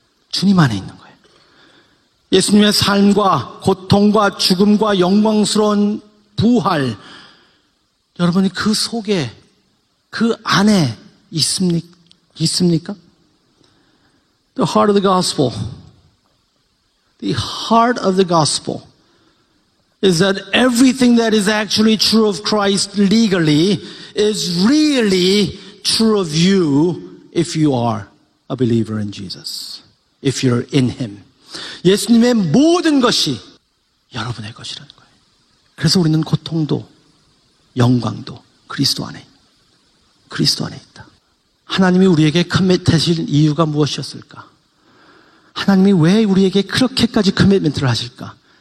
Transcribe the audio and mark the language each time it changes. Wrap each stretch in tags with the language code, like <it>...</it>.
<ko>주님 안에 있는 거예요. 예수님의 삶과 고통과 죽음과 영광스러운 부활. 여러분이 그 속에, 그 안에 있습니까?</ko> <en>The heart of the gospel. The heart of the gospel is that everything that is actually true of Christ legally is really true of you if you are a believer in Jesus. If you're in Him.</en> <ko>예수님의 모든 것이 여러분의 것이라는 거예요. 그래서 우리는 고통도 영광도 그리스도 안에 있다. 하나님이 우리에게 커밋하실 이유가 무엇이었을까? 하나님이 왜 우리에게 그렇게까지 커밋먼트를 하실까?</ko>